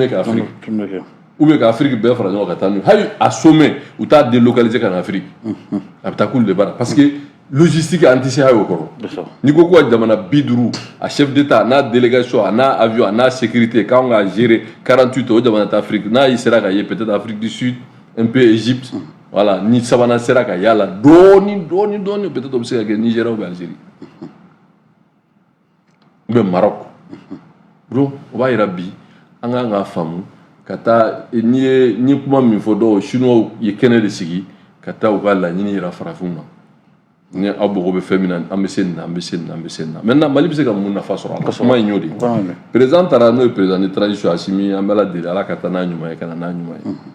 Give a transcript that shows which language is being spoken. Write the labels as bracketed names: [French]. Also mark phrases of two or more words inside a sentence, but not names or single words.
[Bambara] kɛ Afrique [French] ou bien [Bambara] ka Afrique bɛɛ fara ɲɔgɔn kan ka taa n'u ye hali a sommet u t'a délocaliser ka na Afrique a bɛ taa k'olu de b'a la [French] parce que [Bambara] logistique an tɛ se a y'o kɔrɔ n'i ko ko ka jamana 50 a [French] chef d'état [Bambara] a n'a délégation a n'a avion a n'a sécurité k'anw ka gérer 48 o jamana tɛ Afrique n'a sera ka ye peut-être Afrique du Sud [French] un peu [Bambara] Égypte voilà ni sabanan sera ka yala dɔɔni peut-être o bɛ se ka kɛ Nigeria [French] ou bien [Bambara] Algérie [French] ou bien [Bambara] Maroc donc o b'a yira bi an kan k'a faamu ka taa n'i ye kuma min fɔ dɔw chinois ye kɛnɛ de sigi ka taa u ka laɲini yira farafinw na ni aw mago bɛ fɛn min na an bɛ se nin na maintenant Mali bɛ se ka mun nafa sɔrɔ a la kuma in y'o de ye président taara n'o ye [French] président de transition [Bambara] Assimi an bɛ Ala deli Ala ka taa n'a ɲuman ye ka na n'a ɲuman